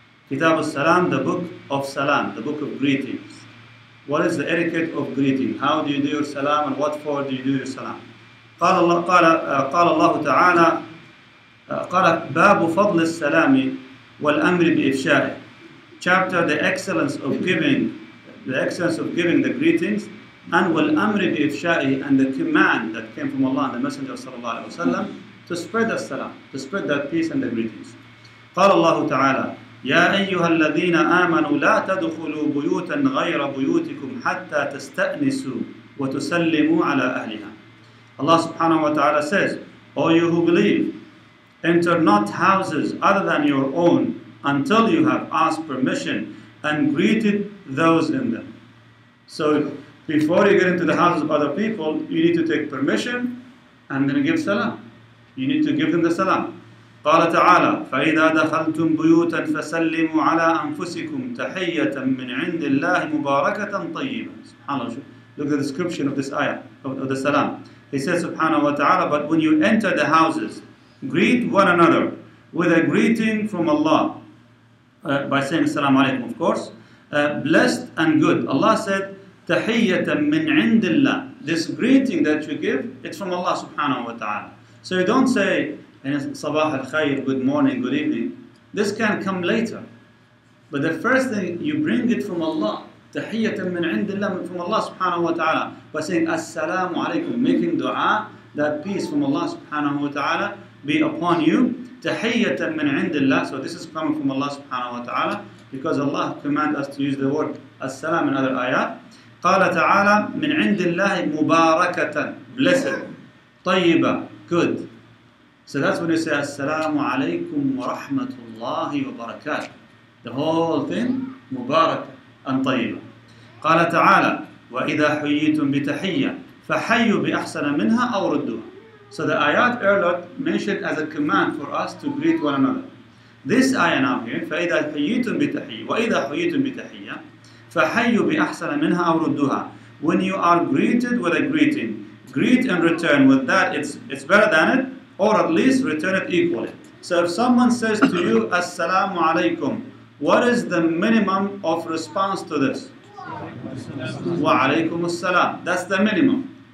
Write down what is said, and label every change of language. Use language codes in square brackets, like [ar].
[ar] كتاب السلام, [en] the book of salam, the book of greetings. What is the etiquette of greeting? How do you do your salam and what for do you do your salam? [ar] قال الله تعالى قال باب فضل السلام والأمر بإفشائه. [en] Chapter the excellence of giving the greetings, and [ar] والأمر بإفشائه, [en] and the command that came from Allah and the Messenger [ar] صلى الله عليه وسلم [en] to spread the salam, to spread that peace and the greetings. [ar] قال الله تعالى يا أيها الذين آمنوا لا تدخلوا بيوتا غير بيوتكم حتى تستأنسوا وتسلموا على أهلها. [en] Allah subhanahu wa ta'ala says, O you who believe, enter not houses other than your own until you have asked permission and greeted those in them. So before you get into the houses of other people, you need to take permission and then give salam. You need to give them the salam. [ar] قال تعالى فإذا دخلتم بيوتا فسلموا على أنفسكم تحية من عند الله مباركة طيبة. [en] SubhanAllah. Look at the description of this ayah, of the salam. He says subhanahu wa ta'ala, but when you enter the houses, greet one another with a greeting from Allah, by saying assalamu alaikum, of course, blessed and good. Allah said, [ar] tahiyyatan min indillah. [en] This greeting that you give, it's from Allah subhanahu wa ta'ala. So you don't say, [ar] sabah al-khair, [en] good morning, good evening. This can come later. But the first thing, you bring it from Allah. [ar] Tahiyyatan min indillah, [en] from Allah subhanahu wa ta'ala. By saying assalamu alaikum, making dua, that peace from Allah subhanahu wa ta'ala be upon you. [ar] Tahiyyatan min indillah. [en] So this is coming from Allah subhanahu wa ta'ala, because Allah command us to use the word as-salam in other ayat. [ar] قال تعالى من عند الله مباركة, blessed, طيبة, good. [en] So that's when you say assalamu alaikum wa rahmatullahi wa barakatuh. The whole thing mubarakah and طيبة. [ar] قال تعالى وإذا حييتم بتحية فحيوا بأحسن منها أو ردوها. [en] So the ayat earlier mentioned as a command for us to greet one another. This ayah now here, [ar] فإذا حييتم بتحية وإذا حييتم بتحية فحيوا بأحسن منها أو ردوها. [en] When you are greeted with a greeting, greet and return with that. It's better than it, or at least return it equally. So if someone says to you assalamu alaikum, what is the minimum of response to this? Wa alaikum assalam. That's the minimum.